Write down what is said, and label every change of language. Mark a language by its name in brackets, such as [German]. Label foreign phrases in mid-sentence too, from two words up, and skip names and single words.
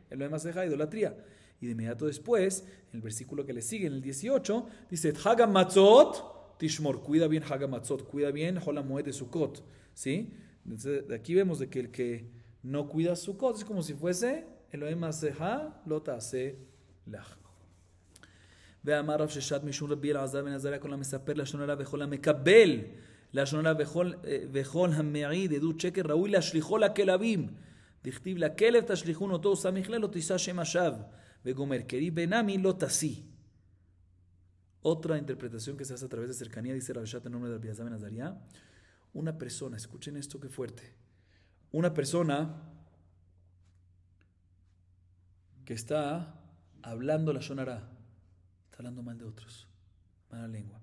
[Hebrew] Elohim Masejá, [Spanish] idolatría. Y de inmediato después, en el versículo que le sigue, en el 18, dice [Hebrew] Hagam Matzot Tishmor, [Spanish] cuida bien [Hebrew] Hagam Matzot, [Spanish] cuida bien [Hebrew] Hol HaMoed [Spanish] de Sukkot, ¿sí? Entonces, de aquí vemos de que el que no cuida Sukkot es como si fuese [Hebrew] Elohim Masejá lo ta'aselach. ואמר רב ששת משום רבי אלעזר בן עזריה כל המספר לשון הרע וכל המקבל לשון הרע וכל המעיד עדות שקר ראוי להשליכו לכלבים דכתיב לכלב תשליכון אותו וסמיך לא תישא שם השווא וגומר קרי בנמי לא תשיא. [Spanish] Otra interpretación que se hace a través de cercanía, dice Rav Shatan en nombre de Rabbi Elazar ben Azariah, una persona, escuchen esto que fuerte, una persona que está hablando la [Hebrew] Lashon Hara, [Spanish] hablando mal de otros, mala lengua.